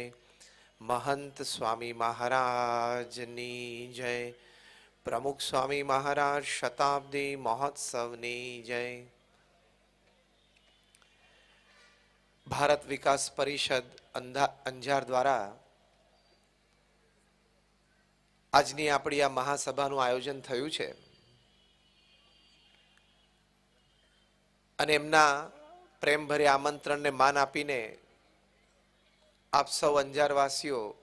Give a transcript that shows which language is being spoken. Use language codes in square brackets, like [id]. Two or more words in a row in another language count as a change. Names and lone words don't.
[gu] મહંત સ્વામી મહારાજની જય। પ્રમુખ સ્વામી મહારાજ શતાબ્દી મહોત્સવની જય। भारत विकास परिषद अंजार द्वारा આજની આપણી આ મહાસભાનું આયોજન થયું છે અને એમના પ્રેમભર્યા આમંત્રણને માન આપીને આપ સૌ અંજારવાસીઓ